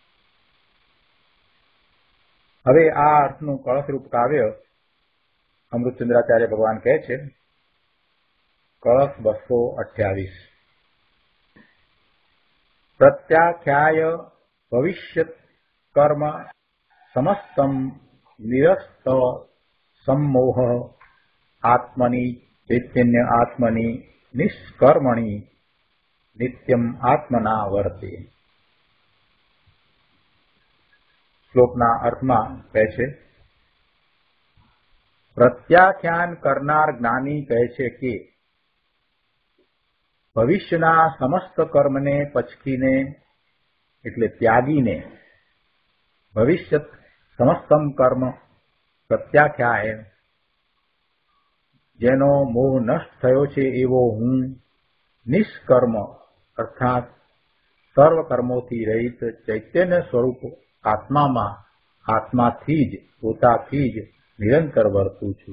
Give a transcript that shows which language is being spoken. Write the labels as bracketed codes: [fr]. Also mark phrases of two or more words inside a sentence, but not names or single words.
[gu] હવે આ અર્થનું કળશરૂપ કાવ્ય અમૃતચંદ્રાચાર્ય ભગવાન કહે છે. કળશ 228. [sa] પ્રત્યાખ્યાય ભવિષ્યત કર્મ સમસ્તમ નિરસ્ત सम्मोह आत्मनि चैतन्य आत्मनि निष्कर्मणि नित्यम आत्मना वर्ते. [gu] શ્લોકના અર્થમાં કહે છે, પ્રત્યાખ્યાન કરનાર જ્ઞાની કહે છે કે ભવિષ્યના સમસ્ત કર્મને પચકીને એટલે ત્યાગીને [sa] ભવિષ્યત સમસ્તમ કર્મ પ્રત્યાખ્યાય [gu] જેનો મોહ નષ્ટ થયો છે એવો હું નિષ્કર્મ અર્થાત સર્વ કર્મોથી રહિત ચૈતન્ય સ્વરૂપ આત્મામાં આત્માથી જ પોતાથી જ નિરંતર વર્તું છું.